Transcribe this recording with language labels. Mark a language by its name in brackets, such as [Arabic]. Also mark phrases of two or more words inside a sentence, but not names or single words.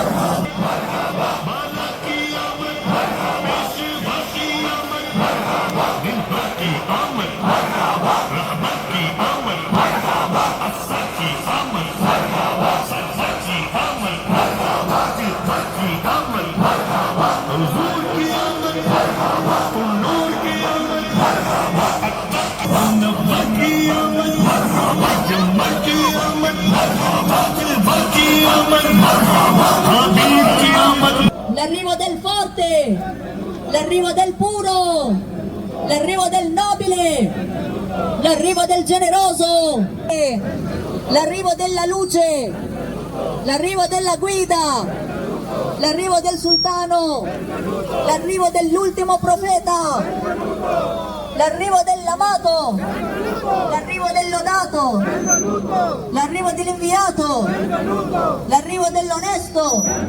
[Urdu] بالا کی آمد پیشوا کی آمد دلبر کی آمد رحمت کی آمد افسر کی آمد سرور کی آمد دلبر کی آمد حضور کی آمد نور کی آمد منور کی آمد جمر کی آمد دلبر کی آمد حبیب کی آمد. [Italian] L'arrivo del forte, l'arrivo del puro, l'arrivo del nobile, l'arrivo del generoso, l'arrivo della luce, l'arrivo della guida, l'arrivo del sultano, l'arrivo dell'ultimo profeta, l'arrivo dell'amato, l'arrivo del lodato, l'arrivo dell'inviato, l'arrivo dell'onesto.